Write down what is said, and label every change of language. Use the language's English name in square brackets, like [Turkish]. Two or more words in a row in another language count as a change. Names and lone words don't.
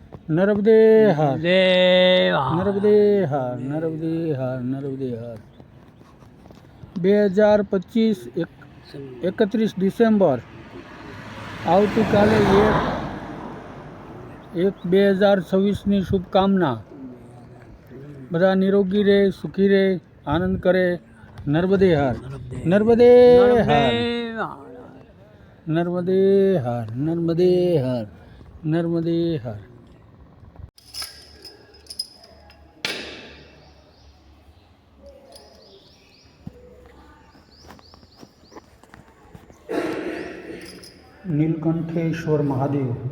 [Gujarati] नर्मदे हर नर्मदे हर नर्मदे हर नर्मदे हर 2025 31 ડિસેમ્બર આવતીકાલે 1/2026ની શુભકામના। બધા નિરોગી રહે, સુખી રહે, આનંદ કરે। નર્મદે હર નર્મદે હર નર્મદે હર નર્મદે હર નર્મદે હર। नीलकंठेश्वर महादेव